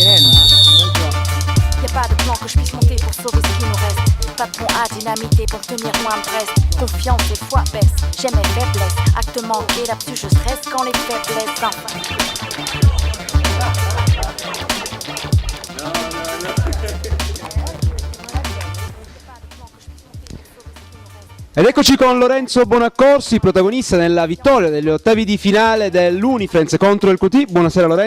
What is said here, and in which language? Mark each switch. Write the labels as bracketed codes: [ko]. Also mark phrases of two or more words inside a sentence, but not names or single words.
[fr] Y'a pas de plan que je puisse monter pour sauver ce qui nous reste. Patron à dynamiter pour tenir loin de Brest. Confiance et foi baisse, j'ai mes faiblesses. Acte manqué, là-dessus je stresse quand les faiblesses [it] Ed eccoci con Lorenzo Bonaccorsi, protagonista nella vittoria degli ottavi di finale dell'Unifriends contro il QT.